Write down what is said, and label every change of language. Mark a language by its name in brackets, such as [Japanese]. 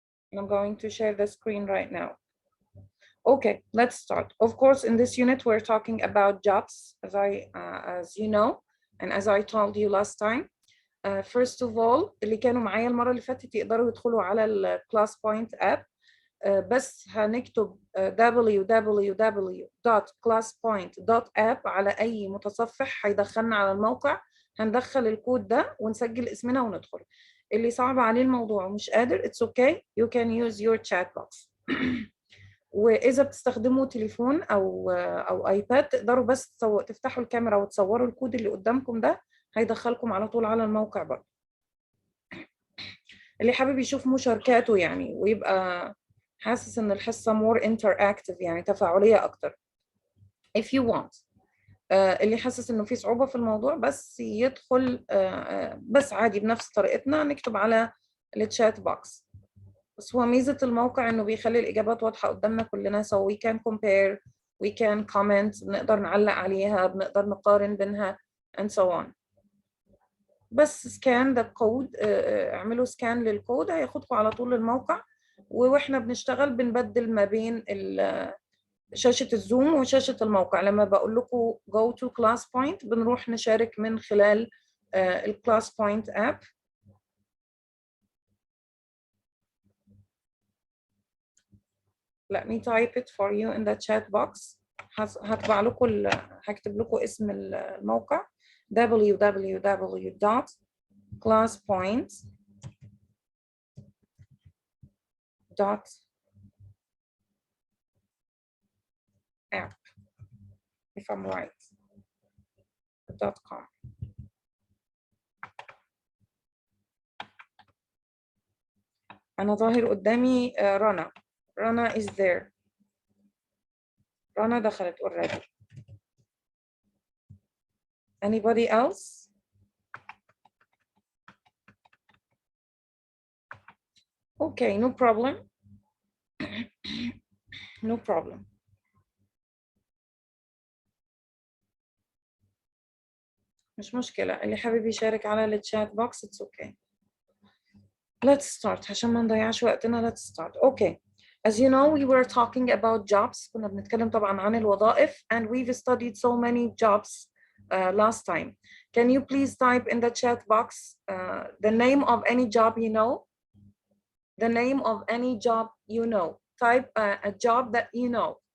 [English] And I'm going to share the screen right now. Okay, let's start. Of course, in this unit, we're talking about jobs, as you know, and as I told you last time. First of all, [Arabic] اللي كانوا معايا المرة اللي فاتت يقدروا يدخلوا على ال Class Point app. بس هنكتب www.classpoint.app على أي متصفح هيدخلنا على الموقع. هندخل الكود ده ونسجل اسمنا وندخل. اللي صعب عليه الموضوع ومش قادر [English] it's okay, you can use your chat box. [Arabic] وإذا بتستخدموا تليفون أو آيباد تقدروا بس تفتحوا الكاميرا وتصوروا الكود اللي قدامكم ده هيدخلكم على طول على الموقع برضه. اللي حابب يشوف مشاركاته يعني ويبقى حاسس إن الحصة [English] more interactive [Arabic] يعني تفاعلية أكتر. [English] if you want. [Arabic] اللي حاسس إنه في صعوبة في الموضوع بس يدخل بس عادي بنفس طريقتنا نكتب على الشات بوكس. بس هو ميزة الموقع إنه بيخلي الإجابات واضحة قدامنا كلنا [English] so we can compare, we can comment, [Arabic] بنقدر نعلق عليها, بنقدر نقارن بينها [English] and so on. [Arabic] بس [English] scan the code, [Arabic] اعملوا scan للكود هياخدكم على طول الموقع. وإحنا بنشتغل بنبدل ما بين شاشة الزوم وشاشة الموقع. لما بقول لكم [English] go to class point [Arabic] بنروح نشارك من خلال class point app. [English] Let me type it for you in the chat box. [Arabic] هطبع لكم هكتب لكم اسم الموقع www.classpoint.app [English] if I'm right. .com. [Arabic] أنا ظاهر قدامي رنا. [English] Rana is there. [Arabic] Rana دخلت [English] already. Anybody else? Okay, no problem. No problem. [Arabic] مش مشكلة. اللي حابب يشارك على الشات بوكس [English] it's okay. Let's start. [Arabic] عشان ما نضيعش وقتنا [English] let's start. Okay. As you know, we were talking about jobs. [Arabic] كنا بنتكلم طبعا عن الوظائف [English] and we've studied so many jobs last time. Can you please type in the chat box the name of any job you know? The name of any job you know. Type a job that you know.